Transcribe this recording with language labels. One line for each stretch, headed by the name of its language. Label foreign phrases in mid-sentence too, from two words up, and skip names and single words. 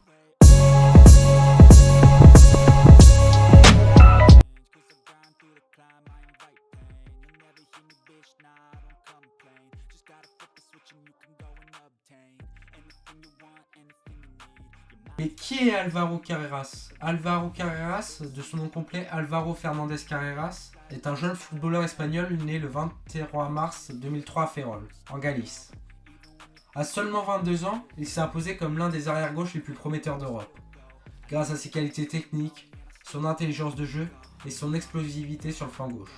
French: Mais qui est Álvaro Carreras? Álvaro Carreras, de son nom complet Álvaro Fernández Carreras, est un jeune footballeur espagnol né le 23 mars 2003 à Ferrol, en Galice. À seulement 22 ans, il s'est imposé comme l'un des arrière-gauches les plus prometteurs d'Europe, grâce à ses qualités techniques, son intelligence de jeu et son explosivité sur le flanc gauche.